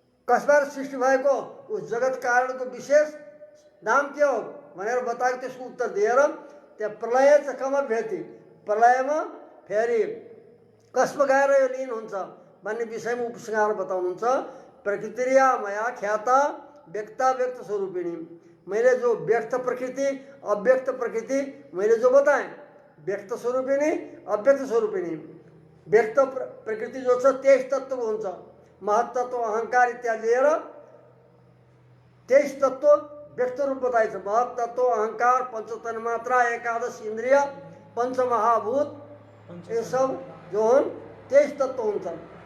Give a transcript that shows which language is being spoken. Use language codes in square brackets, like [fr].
[ne] कसबाट सृष्टि भएको, उस जगत कारणको विशेष नाम के हो भनेर बताएको त्यसको उत्तर दिएर त्यहाँ प्रलय चाहिँ कमा भेटी, प्रलयमा फेरि कसमा गएर यो लीन हुन्छ भन्ने विषयमा उपसंहार बताउनुहुन्छ। [sa] प्रकृतिर्या मया ख्याता व्यक्ता व्यक्त स्वरूपिणी, [ne] मैले जो व्यक्त प्रकृति अव्यक्त प्रकृति मैले जो बताएँ, व्यक्त स्वरूपिणी अव्यक्त स्वरूपिणी। व्यक्त प्रकृति जो छ 23 तत्त्वको हुन्छ, महत्तत्व अहंकार इत्यादि लिएर 23 तत्त्व व्यक्त रूप बताइन्छ। महत्तत्व अहंकार पंचतन्मात्रा एकादश इन्द्रिय पंचमहाभूत [hi] ये सब [ne] जो हुन् 23 तत्त्व हुन्छन्।